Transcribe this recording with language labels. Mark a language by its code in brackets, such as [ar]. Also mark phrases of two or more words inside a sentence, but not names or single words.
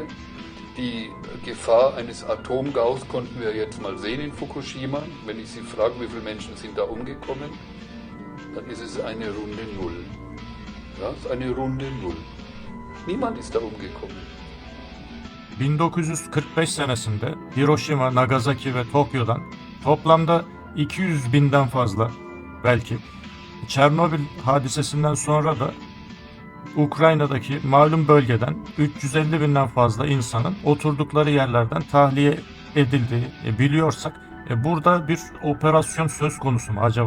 [de] Die Gefahr eines Atomgaus konnten wir jetzt mal sehen in Fukushima. Wenn ich Sie frage, wie viele Menschen sind da umgekommen, dann ist es eine runde Null. Ja, es ist eine runde Null. Niemand ist da umgekommen. [tr] 1945 senesinde Hiroşima, Nagasaki ve Tokyo'dan toplamda 200 binden fazla, belki Çernobil hadisesinden sonra da Ukrayna'daki malum bölgeden 350 binden fazla insanın oturdukları yerlerden tahliye edildiği biliyorsak burada bir operasyon söz konusu mu acaba?